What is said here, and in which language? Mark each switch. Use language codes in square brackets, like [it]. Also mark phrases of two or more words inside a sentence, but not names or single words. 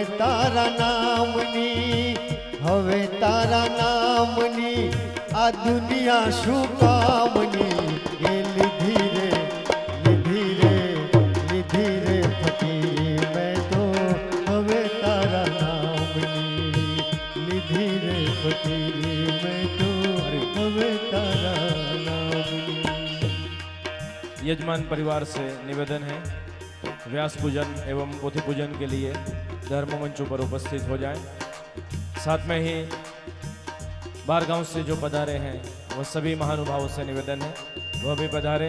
[gu] તારા નામની, હવે તારા નામની, આ દુનિયા શું કામની, [hi] ये धीरे धीरे धीरे फकीरे मैं तो [gu] હવે તારા નામની, [hi] धीरे फकीरे मैं तो [gu] હવે તારા નામની। [hi] यजमान परिवार से निवेदन है, व्यास पूजन एवं पोथी पूजन के लिए धर्म मंचों पर उपस्थित हो जाएं। साथ में ही बाहर गांव से जो पधारे हैं वह सभी महानुभावों से निवेदन है वह भी पधारे।